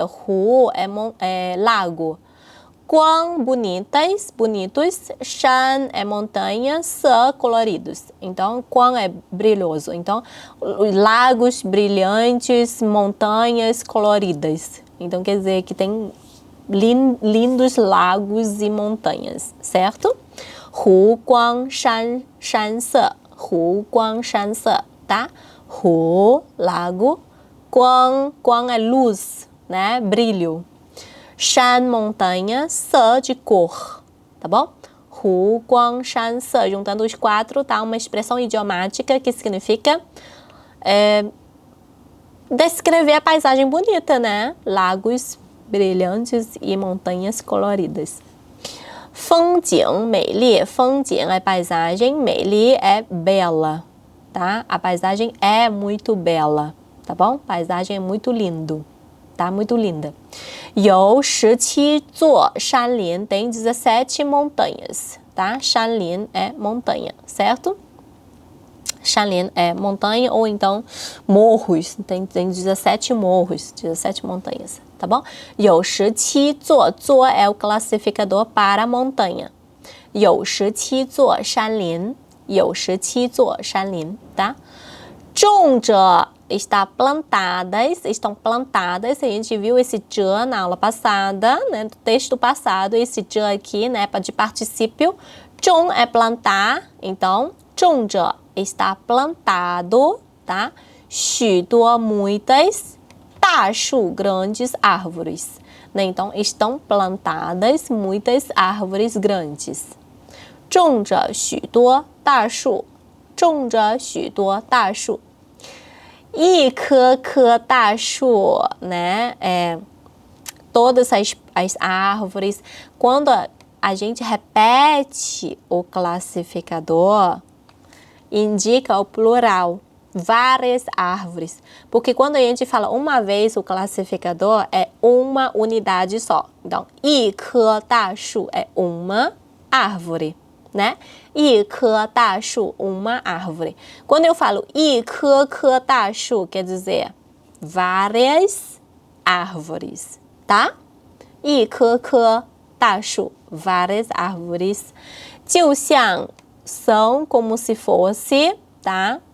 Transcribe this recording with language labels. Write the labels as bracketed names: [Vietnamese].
[Portuguese] 湖 é lago. 光 bonitas, bonitos, 山 é montanha, 色 coloridos. Então, 光 é brilhoso. Então, lagos brilhantes, montanhas coloridas. Então, quer dizer que tem lindos lagos e montanhas, certo? [Chinese] 湖光山色, 湖光山色, tá? [Portuguese] 湖 lago, 光 é luz, né? Brilho. 山 montanha, 色 de cor, tá bom? [Chinese] 图光山色. [Portuguese] Juntando os quatro, tá? Uma expressão idiomática que significa descrever a paisagem bonita, né? Lagos brilhantes e montanhas coloridas. [Chinese] 风景美丽, [Portuguese] 风景é paisagem, 美丽 é bela, tá? A paisagem é muito bela, tá bom? Paisagem é muito lindo, tá? Muito linda. [Chinese] 有17座山林, [Portuguese] tem 17 montanhas, tá? 山林 é montanha, certo? 山林 é montanha ou então morros, tem 17 morros, 17 montanhas, tá bom? [Chinese] 有17座, [Portuguese] 座 é o classificador para montanha. [Chinese] 有17座山林, 有17座山林, tá? 种着 [Portuguese] está plantadas, estão plantadas, a gente viu esse zhe na aula passada, né, do texto passado, esse zhe aqui, né, de particípio. 种 é plantar, então [Chinese] 种着 [Portuguese] está plantado, tá? 许多 muitas, 大树 grandes árvores, né? Então estão plantadas muitas árvores grandes. [Chinese] 种着许多大树，种着许多大树。一棵棵大树, né? [Portuguese] Todas as árvores. Quando a gente repete o classificador, indica o plural, várias árvores. Porque quando a gente fala uma vez o classificador, é uma unidade só. Então, [Chinese] 一棵大树 [Portuguese] é uma árvore, né? [Chinese] 一棵大树, [Portuguese] uma árvore. Quando eu falo [Chinese] 一棵棵大树, [Portuguese] quer dizer várias árvores, tá? [Chinese] 一棵棵大树, [Portuguese] várias árvores. [Chinese] 就像 [Portuguese] são como se fosse, tá?